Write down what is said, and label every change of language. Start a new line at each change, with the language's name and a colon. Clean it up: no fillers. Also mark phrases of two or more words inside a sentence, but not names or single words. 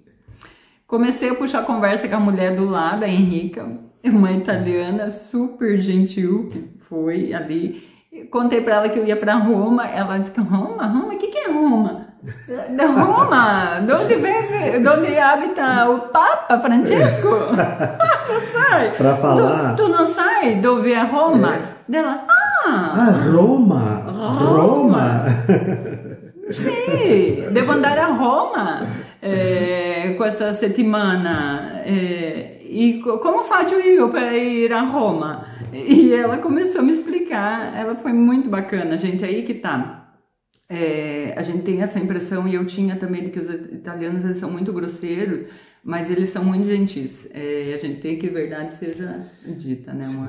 Portuguese: Comecei a puxar conversa com a mulher do lado, a Henrica, uma italiana super gentil que foi ali. Contei para ela que eu ia para Roma. Ela disse que Roma? O que é Roma? Roma? De onde habita o Papa Francesco? Não sai. Para falar. Tu não sai de ouvir a Roma? Dela, Roma.
Italian: Sì, devo andare a Roma questa settimana.
Portuguese: E como
Italian: faccio io per ir a Roma?
Portuguese: E ela começou a me explicar, ela foi muito bacana, gente, aí que tá. A gente tem essa impressão, e eu tinha também, de que os italianos eles são muito grosseiros, mas eles são muito gentis. A gente tem que a verdade seja dita, né, amor?